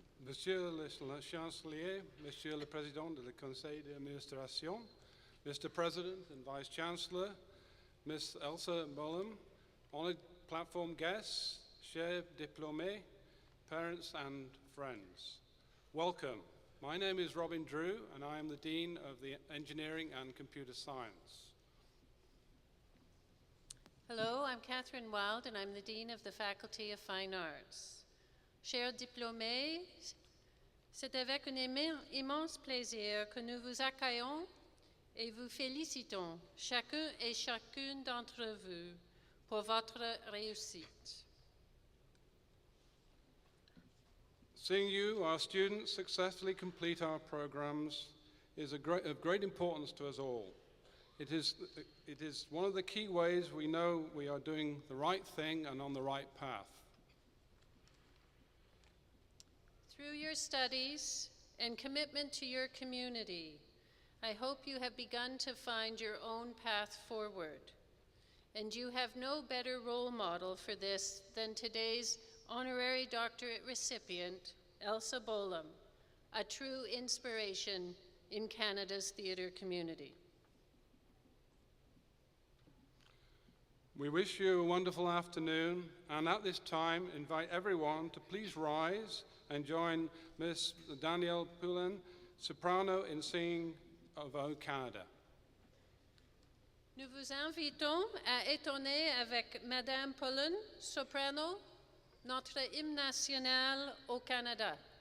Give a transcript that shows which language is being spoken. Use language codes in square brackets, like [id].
[fr] Monsieur le Chancelier, Monsieur le Président du Conseil d'administration, Mr. [en] President and Vice Chancellor, Ms. Elsa Bolam, honored platform guests, [fr] chers diplômés, [en] parents and friends. Welcome. My name is Robin Drew and I am the Dean of the Engineering and Computer Science. Hello, I'm Catherine Wild and I'm the Dean of the Faculty of Fine Arts. [fr] Chers diplômés, c'est avec un immense plaisir que nous vous accueillons et vous félicitons, chacun et chacune d'entre vous, pour votre réussite. [en] Seeing you, our students, successfully complete our programs is of great importance to us all. It is one of the key ways we know we are doing the right thing and on the right path. Through your studies and commitment to your community, I hope you have begun to find your own path forward. And you have no better role model for this than today's honorary doctorate recipient, Elsa Bolam, a true inspiration in Canada's theatre community. We wish you a wonderful afternoon, and at this time, invite everyone to please rise and join Miss Danielle Poulin, soprano, in singing of O Canada. [fr] Nous vous invitons à étonner avec Madame Poulin, soprano, notre hymne national au Canada.